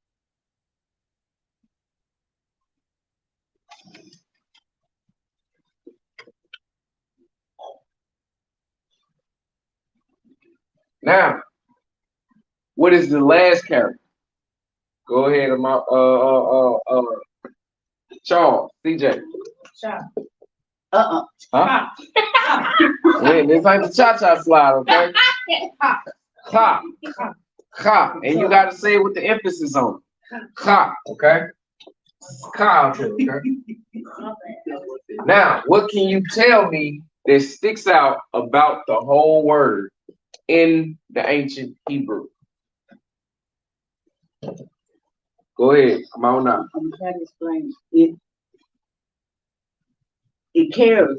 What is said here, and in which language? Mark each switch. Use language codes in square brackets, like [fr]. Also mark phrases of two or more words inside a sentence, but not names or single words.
[en] Now, what is the last character? Go ahead, Charles, CJ. Uh-uh. Huh? Wait, this ain't the cha-cha slide, okay? Ha. Ha. And you gotta say it with the emphasis on it. Ha, okay? Ha, okay? Now, what can you tell me that sticks out about the whole word in the ancient Hebrew? Go ahead, come on now. I'm trying to explain. It carries.